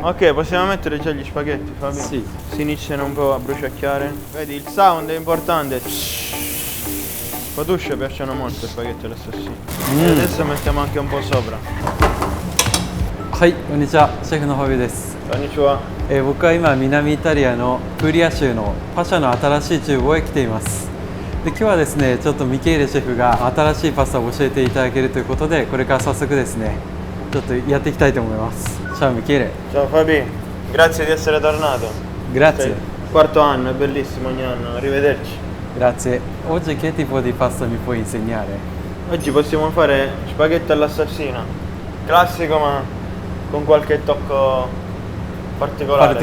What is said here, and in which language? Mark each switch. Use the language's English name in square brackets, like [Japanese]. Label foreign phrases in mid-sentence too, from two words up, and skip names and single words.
[Italian] Ok, possiamo mettere già gli spaghetti, Fabio? Sì. Si iniziano un po' a bruciacchiare. Vedi, il sound è importante. Patuscia piacciono molto i spaghetti all'assassino. E adesso mettiamo anche un po' sopra. [Japanese] はい、こんにちは。シェフのファビです。 Konnichiwa. 僕は今南イタリアのプーリア州のパシャの新しい厨房へ来ています。で今日はですね、ちょっとミケーレシェフが新しいパスタを教えていただけるということで、これから早速ですね、ちょっとやっていきたいと思います。Ciao Michele. [Italian] Ciao Fabi, grazie di essere tornato. Grazie. Quarto anno, è bellissimo ogni anno, arrivederci. Grazie. Oggi che tipo di pasta mi puoi insegnare? Oggi possiamo fare spaghetti all'assassina. Classico ma con qualche tocco particolare.